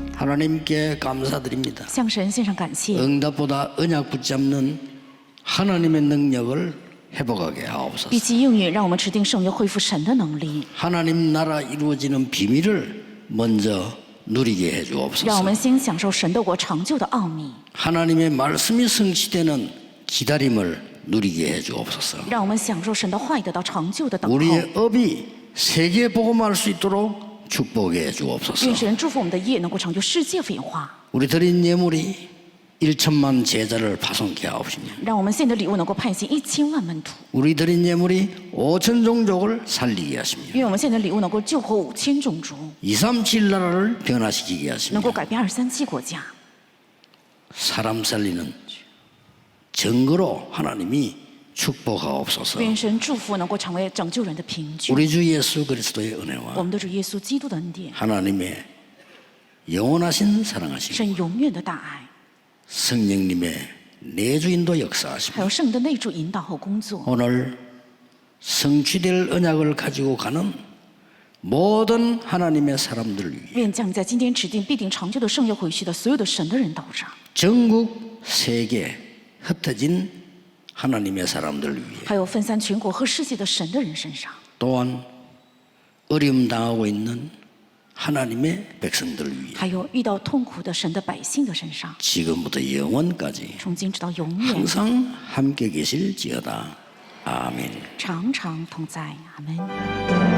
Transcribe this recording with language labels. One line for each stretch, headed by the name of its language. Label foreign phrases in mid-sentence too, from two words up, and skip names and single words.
Korean: 하나님께 감사드립니다.
Chinese: 向神献上感谢，
Korean: 응답보다 언약 붙잡는 하나님의 능력을 회복하게 하옵소서.
Chinese: 比起应允，让我们持定圣约，恢复神的能力，
Korean: 하나님 나라 이루어지는 비밀을 먼저 누리게
Chinese: 让我
Korean: 해주옵소서.
Chinese: 们先享受神的国成就的奥秘，
Korean: 하나님의 말씀이 성취되는 기다림을 누리게 해주옵소서.
Chinese: 让我们享受神的话语得到成就的等候。
Korean: 우리의 업이 세계 복음할 수 있도록 축복해 주옵소서.
Chinese: 愿神祝福我们的业能够成就世界福音化，
Korean: 우리 드린 예물이 1천만 제자를 파송케 하옵시며
Chinese: 让我们献的礼物能够派遣1000万门徒，
Korean: 우리 드린 예물이 5천 종족을 살리게 하시며
Chinese: 愿我们献的礼物能够救活5000种族，
Korean: 237 나라를 변화시키게
Chinese: 能
Korean: 하시며
Chinese: 够改变237国家，
Korean: 사람 살리는 증거로 하나님이 축복하옵소서.
Chinese: 愿神祝福能够成为拯救人的凭据。
Korean: 우리 주 예수 그리스도의
Chinese: 我
Korean: 은혜와
Chinese: 们的主耶稣基督的恩典，
Korean: 하나님의 영원하신 사랑하심
Chinese: 神永远的大爱，
Korean: 성령님의 내주인도 역사하시며
Chinese: 还有圣的内助引导和工作，
Korean: 오늘 성취될 언약을 가지고 가는 모든 하나님의 사람들 위해
Chinese: 愿降在今天指定必定成就的圣约回去的所有的神的人道上，
Korean: 전국 세계 흩어진 하나님의 사람들 위해
Chinese: 还有分散全国和世界的神的人身上，
Korean: 또한 어려움 당하고 있는 하나님의 백성들 위해
Chinese: 还有遇到痛苦的神的百姓的身上，
Korean: 지금부터 영원까지
Chinese: 从今直到永远，
Korean: 항상 함께 계실지어다. 아멘.
Chinese: 常常同在。阿门。